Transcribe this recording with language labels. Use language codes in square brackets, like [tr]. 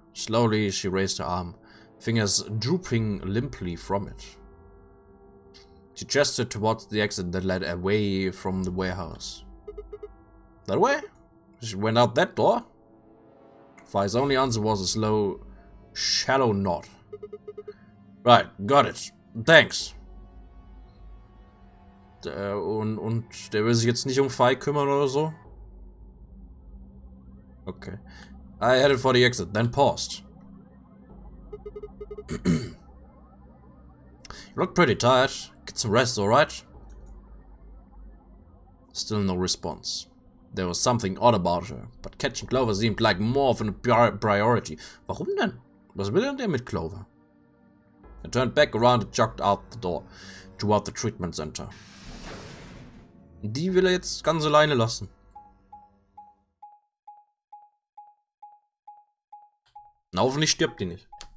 [en] Slowly, she raised her arm, fingers drooping limply from it. She gestured towards the exit that led away from the warehouse. That way? She went out that door? Fi's only answer was a slow, shallow nod. Right, got it. Thanks. [de] Und der will sich jetzt nicht um Fi kümmern oder so? [en] Okay. I headed for the exit, then paused. You look pretty tired. Get some rest, alright? Still no response. There was something odd about her, but catching Clover seemed like more of a priority. [de] Warum denn? Was will denn der mit Clover? [en] I turned back around and jogged out the door, toward the treatment center. [de] Die will jetzt ganz alleine lassen. Na, hoffentlich stirbt die nicht.